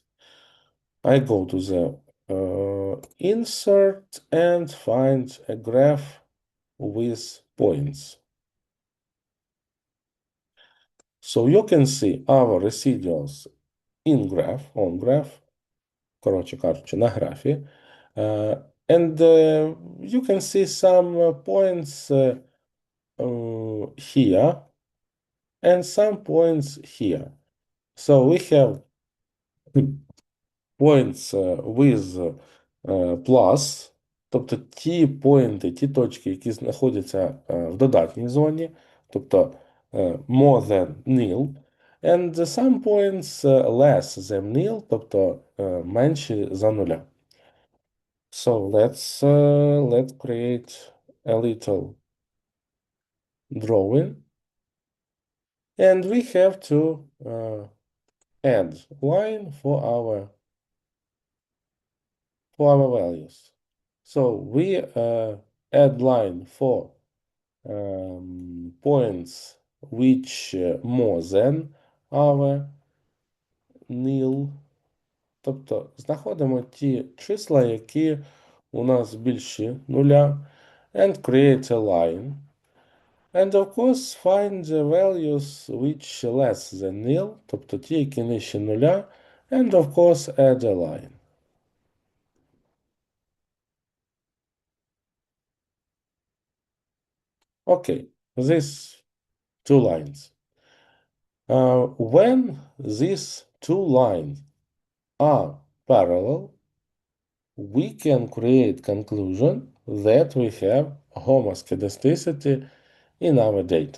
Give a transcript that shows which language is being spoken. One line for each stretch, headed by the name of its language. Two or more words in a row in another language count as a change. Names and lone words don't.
English: I go to the insert and find a graph with points. So you can see our residuals in graph, on graph,
Ukrainian: коротше кажучи, на графі.
English: And you can see some points here and some points here. So we have points with plus,
Ukrainian: тобто ті поінти, ті точки, які знаходяться в додатній зоні, тобто
English: more than nil, and some points less than nil,
Ukrainian: тобто менші за нуля.
English: So let's create a little drawing, and we have to add line for our values. So we add line for points which more than our nil.
Ukrainian: Тобто знаходимо ті числа, які у нас більші нуля,
English: and create a line. And of course find the values which less than nil,
Ukrainian: тобто ті, які нижче нуля,
English: and of course add a line. Okay, these two lines. When these two lines are parallel, we can create conclusion that we have homoscedasticity in our data.